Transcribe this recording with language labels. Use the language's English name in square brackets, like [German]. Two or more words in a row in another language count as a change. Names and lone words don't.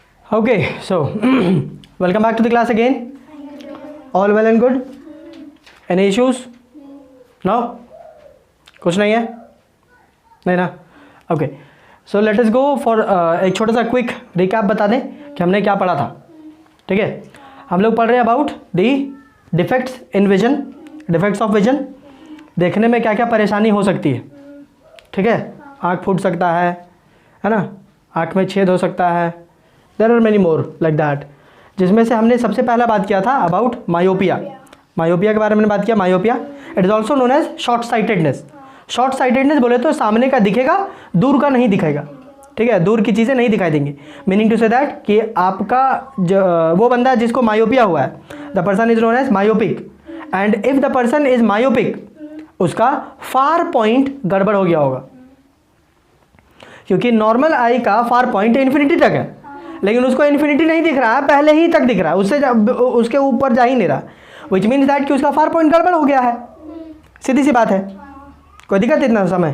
[English] Okay, so welcome back to the class again. All well and good? Any issues? No? [Hindi] कुछ नहीं है? नहीं ना? [English] Okay. So let us go for [Hindi] एक छोटा सा [English] quick recap [Hindi] बता दें कि हमने क्या पढ़ा था. ठीक है, हम लोग पढ़ रहे हैं [English] about the defects in vision, defects of vision. [Hindi] देखने में क्या क्या परेशानी हो सकती है. ठीक है, आँख फूट सकता है ना, आँख में छेद हो सकता है. [English] there are many more like that, [Hindi] जिसमें से हमने सबसे पहला बात किया था [English] about myopia. [Hindi] मायोपिया के बारे में बात किया. [English] myopia it is also known as short sightedness. short sightedness [Hindi] बोले तो सामने का दिखेगा, दूर का नहीं दिखेगा. ठीक है, दूर की चीज़ें नहीं दिखाई देंगी. [English] meaning to say that [Hindi] कि आपका वो बंदा जिसको मायोपिया हुआ है, [English] the person is known as myopic. and if the person is myopic, [Hindi] उसका [English] far point [Hindi] गड़बड़ हो गया होगा, क्योंकि [English] normal eye [Hindi] का [English] far point infinity [Hindi] तक है, लेकिन उसको इन्फिनिटी नहीं दिख रहा है, पहले ही तक दिख रहा है, उसके ऊपर जा ही नहीं रहा. [English] which means that [Hindi] कि उसका [English] far point [Hindi] गड़बड़ हो गया है. सीधी सी बात है. कोई दिक्कत इतना समय?